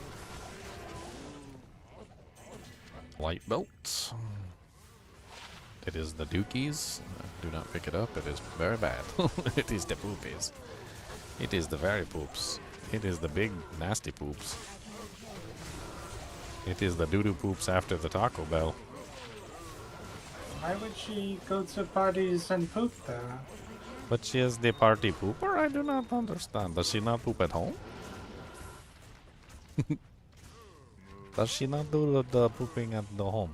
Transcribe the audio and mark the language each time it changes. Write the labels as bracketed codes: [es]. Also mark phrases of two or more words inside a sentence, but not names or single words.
[en] Light belts. It is the dookies. Do not pick it up. It is very bad. It is the poopies. It is the very poops. It is the big nasty poops. It is the doo-doo poops after the Taco Bell. Why would she go to parties and poop there? But she is the party pooper? I do not understand. Does she not poop at home? Does she not do the pooping at the home?